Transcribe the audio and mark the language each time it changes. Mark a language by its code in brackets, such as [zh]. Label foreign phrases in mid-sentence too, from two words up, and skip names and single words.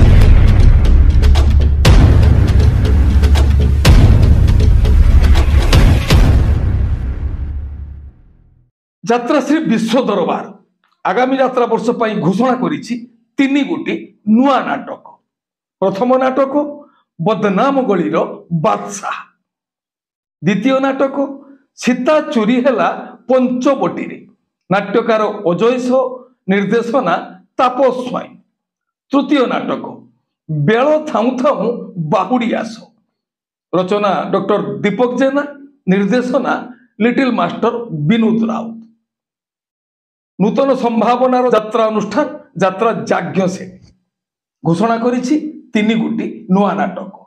[or] ଯାତ୍ରାଶ୍ରୀ ବିଶ୍ୱ ଦରବାର ଆଗାମୀ ଯାତ୍ରା ବର୍ଷ ପାଇଁ ଘୋଷଣା କରିଛି ତିନି ଗୋଟି ନୂଆ ନାଟକ। ପ୍ରଥମ ନାଟକ ବଦନାମ ଗଳିର ବାଦଶାହ, ଦ୍ୱିତୀୟ ନାଟକ ସୀତା ଚୋରି ହେଲା ପଞ୍ଚବଟୀ ରେ, ନାଟ୍ୟକାର ଅଜୟସ, ନିର୍ଦ୍ଦେଶନା ତାପସ ସ୍ୱାଇଁ। ତୃତୀୟ ନାଟକ ବେଲ ଥାଉ ଥାଉ ବାହୁଡ଼ି ଆସ, ରଚନା ଡକ୍ଟର ଦୀପକ ଜେନା, ନିର୍ଦ୍ଦେଶନା ଲିଟିଲ ମାଷ୍ଟର ବିନୋଦ ରାଉତ। ନୂତନ ସମ୍ଭାବନାର ଯାତ୍ରା ଅନୁଷ୍ଠାନ ଯାତ୍ରା ଯଜ୍ଞ ସେ ଘୋଷଣା କରିଛି ତିନି ଗୋଟି ନୂଆ ନାଟକ।